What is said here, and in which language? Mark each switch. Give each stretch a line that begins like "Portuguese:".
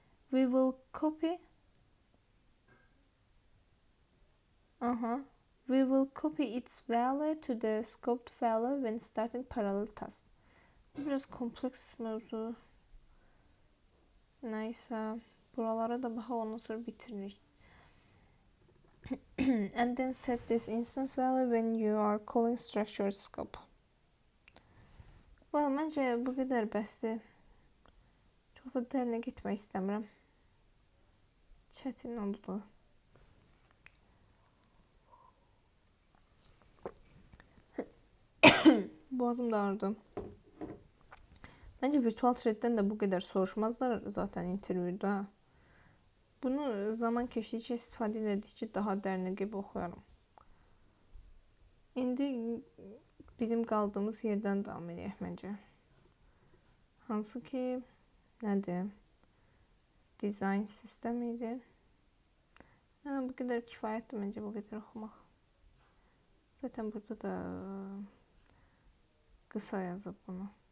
English: We will copy its value to the scoped value when starting parallel task.
Turkish: Biraz kompleks mevzu. Neyse.
Azerbaijani: Buralara da baxaq, ondan sonra bitiririk.
English: And then set this instance value when you are calling structured scope.
Azerbaijani: Well, məncə bu qədər bəsdir. Çox da dərinə getmək istəmirəm. Çətin oldu. Boğazım da ağrıdı.
Turkish: Bence virtual thread'den de bu kadar soruşmazlar zaten interview'da.
Azerbaijani: Bunu zaman keçdikcə istifadə edildikcə daha dərinə gibi oxuyarım. İndi bizim qaldığımız yerdən davam edək məncə. Hansı ki, nədir? Design sistemi idi.
Turkish: Bu kadar
Azerbaijani: kifayətdir məncə
Turkish: bu kadar
Azerbaijani: oxumaq.
Turkish: Zaten burada da kısa yazıb bunu.